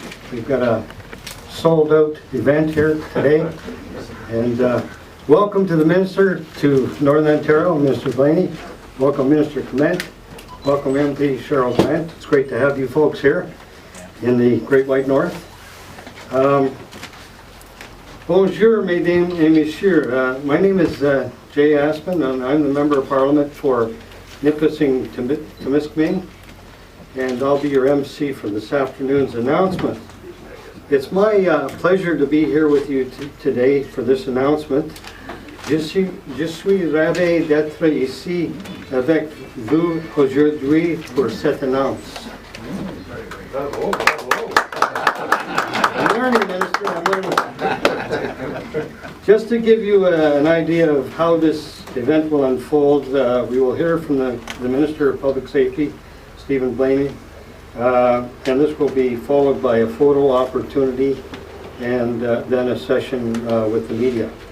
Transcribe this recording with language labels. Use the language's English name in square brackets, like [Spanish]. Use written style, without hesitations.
[English] We've got a sold-out event here today. And welcome to the Minister to Northern Ontario, Minister Blaney. Welcome, Minister Clement. Welcome, MP Cheryl Grant. It's great to have you folks here in the Great White North. [French] Bonjour, mesdames et messieurs. [English] My name is Jay Aspin, and I'm the Member of Parliament for Nipissing-Temiskaming, and I'll be your MC for this afternoon's announcement. It's my pleasure to be here with you today for this announcement. [French] Je suis ravi d'être ici avec vous aujourd'hui pour cette annonce. [English] I'm learning, Minister, I'm learning. Just to give you an idea of how this event will unfold, we will hear from the Minister of Public Safety, Stephen Blaney, and this will be followed by a photo opportunity and then a session with the media.